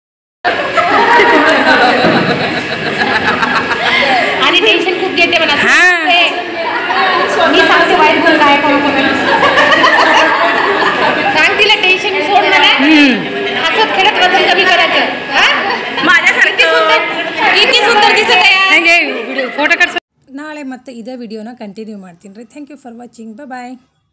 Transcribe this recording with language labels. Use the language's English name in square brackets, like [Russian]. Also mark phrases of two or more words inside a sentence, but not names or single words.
[Marathi] आणि टेन्शन खूप घेते मला. हां मी सांगते वाईट बोल काय करू सांग तिला टेन्शन सोड मला. हसत खेळत वजन कमी करायचं. माझ्यासारखी किती सुंदर दिसत आहे. [Kannada] ಫೋಟೋ ಕಟ್ಸ ನಾಳೆ ಮತ್ತೆ ಇದೇ ವಿಡಿಯೋನ ಕಂಟಿನ್ಯೂ ಮಾಡ್ತೀನಿ ರೀ. [English] Thank you for watching. Bye.